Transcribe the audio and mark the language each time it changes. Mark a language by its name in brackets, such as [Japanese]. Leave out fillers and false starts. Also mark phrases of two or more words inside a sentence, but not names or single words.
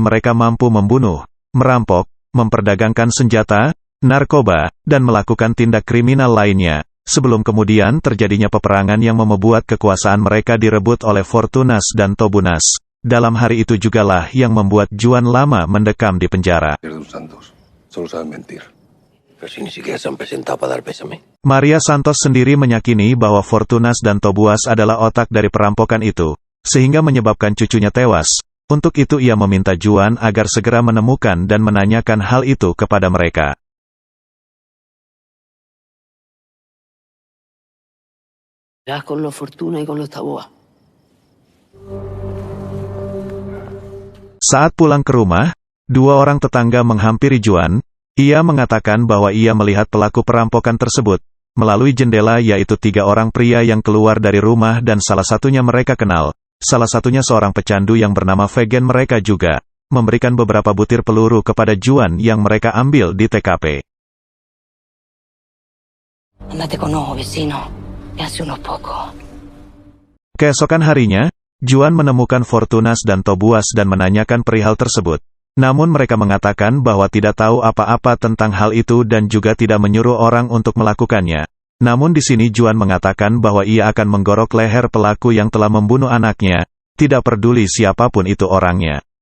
[Indonesian] Mereka mampu membunuh, merampok, memperdagangkan senjata, narkoba, dan melakukan tindak kriminal lainnya. Sebelum kemudian terjadinya peperangan yang membuat kekuasaan mereka direbut oleh Fortunas dan Tobunas. Dalam hari itu jugalah yang membuat Juan lama mendekam di penjara. [Spanish] Santos, solo saben mentir. Pero si ni siquiera se han presentado para dar pésame. [Indonesian] Maria Santos sendiri meyakini bahwa Fortunas dan Tobuas adalah otak dari perampokan itu, sehingga menyebabkan cucunya tewas. Untuk itu ia meminta Juan agar segera menemukan dan menanyakan hal itu kepada mereka. [Spanish] Ya con los Fortuna y con los Taboa. [Indonesian] Saat pulang ke rumah, 2 orang tetangga menghampiri Juan. Ia mengatakan bahwa ia melihat pelaku perampokan tersebut melalui jendela, yaitu 3 orang pria yang keluar dari rumah dan salah satunya mereka kenal. Salah satunya seorang pecandu yang bernama Vegan. Mereka juga memberikan beberapa butir peluru kepada Juan yang mereka ambil di TKP. [Spanish] Andate con ojo, vecino. Me hace unos pocos. [Indonesian] Keesokan harinya, Juan menemukan Fortunas dan Tobuas dan menanyakan perihal tersebut. Namun mereka mengatakan bahwa tidak tahu apa-apa tentang hal itu dan juga tidak menyuruh orang untuk melakukannya. Namun di sini Juan mengatakan bahwa ia akan menggorok leher pelaku yang telah membunuh anaknya, tidak peduli siapapun itu orangnya.